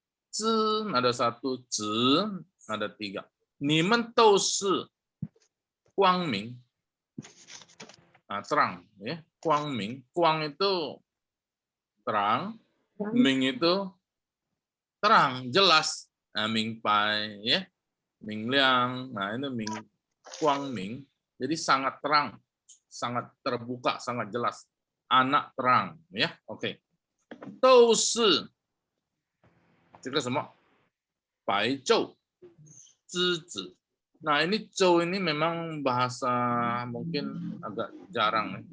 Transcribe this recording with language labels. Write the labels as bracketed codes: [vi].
[id] 之 ada 1, 子 ada 3。你们都是光明terang ya, 光明，光 itu terang, 明 itu terang, jelas, 明白 ya, 明亮, ini 明 光明, jadi sangat terang, sangat terbuka, sangat jelas, anak terang ya, oke. [zh] 都是这个什么白昼之子。 [id] Nah ini Zhou ini memang bahasa mungkin agak jarang.